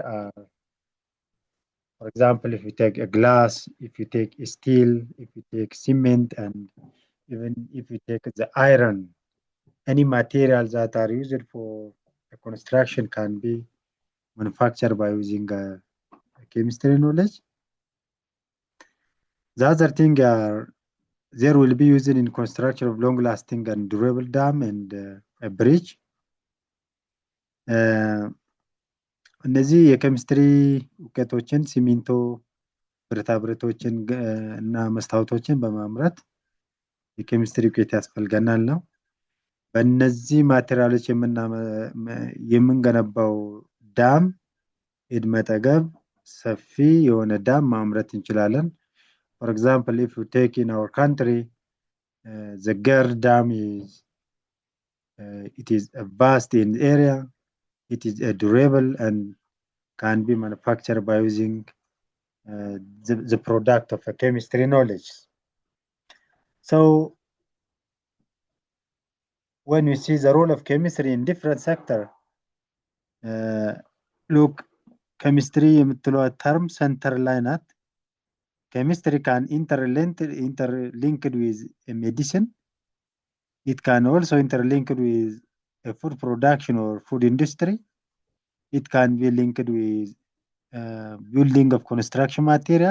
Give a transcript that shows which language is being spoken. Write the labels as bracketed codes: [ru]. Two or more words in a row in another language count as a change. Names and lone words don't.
[en] For example, if you take a glass, if you take steel, if you take cement, and even if you take the iron, any materials that are used for construction can be manufactured by using chemistry knowledge. The other thing there will be used in construction of long-lasting and durable dam and a bridge. [am] እነዚህ የኬሚስትሪ እውቀቶችን ሲሚንቶ፣ ብረታ ብረቶችን እና መስታወቶችን በማምረት የኬሚስትሪ እውቀት ያስፈልገናል ነው። በእነዚህ ማቴሪያሎች የምንገነባው ዳም ዕድሜ ጠገብ ሰፊ የሆነ ዳም ማምረት እንችላለን። [en] For example, if you take in our country, the Gerd Dam it is a vast in area, it is a durable and can be manufactured by using the product of a chemistry knowledge. So when you see the role of chemistry in different sector, look, [am] chemistry የምትለው term center ላይ ናት። [en] Chemistry can interlinked with a medicine. It can also interlinked with a food production or food industry. It can be linked with building of construction material.